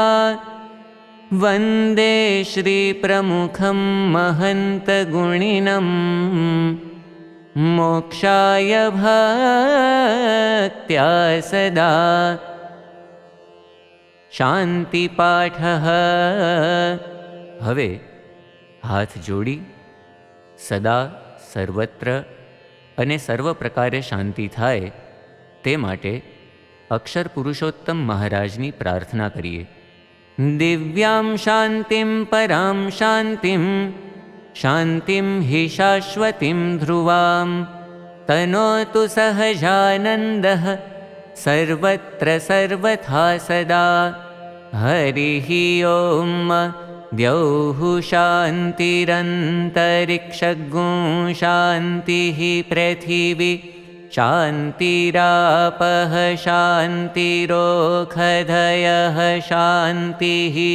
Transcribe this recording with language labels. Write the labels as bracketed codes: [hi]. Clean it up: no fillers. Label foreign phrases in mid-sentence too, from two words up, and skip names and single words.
[sa] वन्दे श्रीप्रमुखं महन्तगुणिनं मोक्षाय भक्त्या सदा। शान्तिपाठः। [gu] હવે હાથ જોડી સદા સર્વત્ર અને સર્વ પ્રકારે શાંતિ થાય તે માટે અક્ષર પુરુષોત્તમ મહારાજની પ્રાર્થના કરીએ। [sa] दिव्यां शान्तिं परां शान्तिं शान्तिं हि शाश्वतीं ध्रुवां तनोतु सहजानन्दः सर्वत्र सर्वथा सदा। हरिः ओम। द्यौः शान्तिरन्तरिक्षगुं शान्तिः पृथिवी शान्तिरापः शान्तिरोषधयः शान्तिः